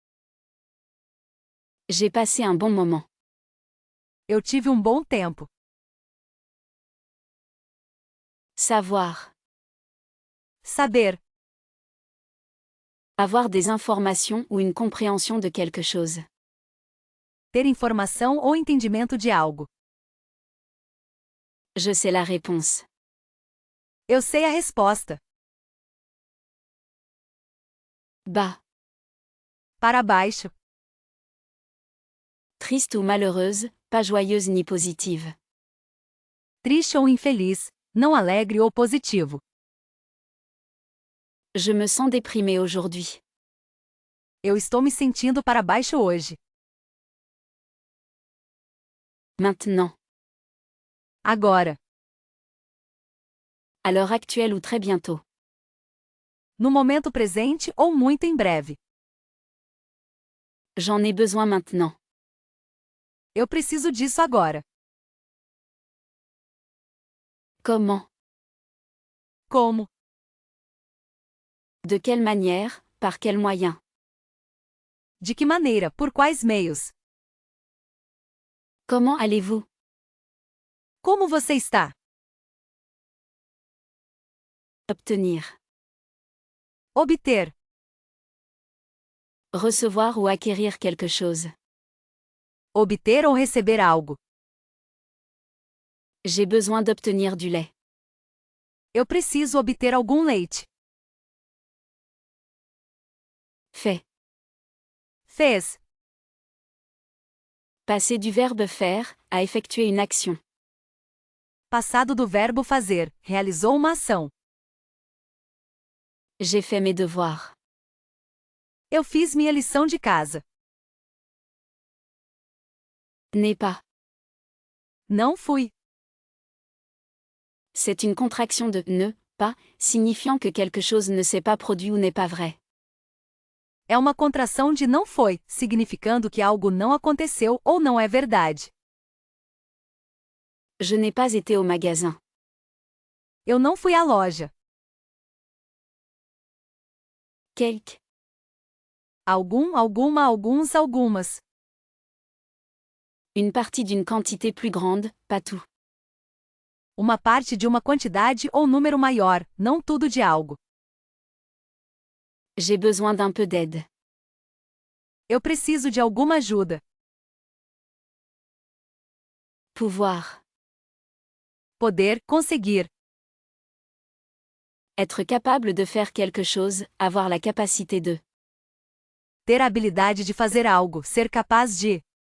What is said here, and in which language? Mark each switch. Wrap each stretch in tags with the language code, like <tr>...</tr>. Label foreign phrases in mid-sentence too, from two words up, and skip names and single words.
<fr>J'ai passé un bon moment.</fr> <pt>Eu tive um bom tempo.</pt> <fr>Savoir.</fr> <pt>Saber.</pt> <fr>Avoir des informations ou une compréhension de quelque chose.</fr> <pt>Ter informação ou entendimento de algo.</pt> <fr>Je sais la réponse.</fr> <pt>Eu sei a resposta.</pt> <fr>Bas.</fr> <pt>Para baixo.</pt> <fr>Triste ou malheureuse, pas joyeuse ni positive.</fr> <pt>Triste ou infeliz, não alegre ou positivo.</pt> <fr>Je me sens déprimée aujourd'hui.</fr> <pt>Eu estou me sentindo para baixo hoje.</pt> <fr>Maintenant.</fr> <pt>Agora.</pt> <fr>À l'heure actuelle ou très bientôt.</fr> <pt>No momento presente ou muito em breve.</pt> <fr>J'en ai besoin maintenant.</fr> <pt>Eu preciso disso agora.</pt> <fr>Comment?</fr> <pt>Como?</pt> <fr>De quelle manière, par quel moyen?</fr> <pt>De que maneira, por quais meios?</pt> <fr>Comment allez-vous?</fr> <pt>Como você está?</pt> <fr>Obtenir.</fr> <pt>Obter.</pt> <fr>Recevoir ou acquérir quelque chose.</fr> <pt>Obter ou receber algo.</pt> <fr>J'ai besoin d'obtenir du lait.</fr> <pt>Eu preciso obter algum leite.</pt> <fr>Fait.</fr> <pt>Fez.</pt> <fr>Passer du verbe faire à effectuer une action.</fr> <pt>Passado do verbo fazer. Realizou uma ação.</pt> <fr>J'ai fait mes devoirs.</fr> <pt>Eu fiz minha lição de casa.</pt> <fr>N'est pas.</fr> <pt>Não fui.</pt> <fr>C'est une contraction de ne pas, signifiant que quelque chose ne s'est pas produit ou n'est pas vrai.</fr> <pt>É uma contração de não foi, significando que algo não aconteceu ou não é verdade.</pt> <fr>Je n'ai pas été au magasin.</fr> <pt>Eu não fui à loja.</pt> <fr>Quelque.</fr> <pt>Algum, alguma, alguns, algumas.</pt> <fr>Une partie d'une quantité plus grande, pas tout.</fr> <pt>Uma parte de uma quantidade ou número maior, não tudo de algo.</pt> <fr>J'ai besoin d'un peu d'aide.</fr> <pt>Eu preciso de alguma ajuda.</pt> <fr>Pouvoir.</fr> <pt>Poder, conseguir.</pt> <fr>Être capable de faire quelque chose, avoir la capacité de.</fr> <pt>Ter a habilidade de fazer algo, ser capaz de.</pt>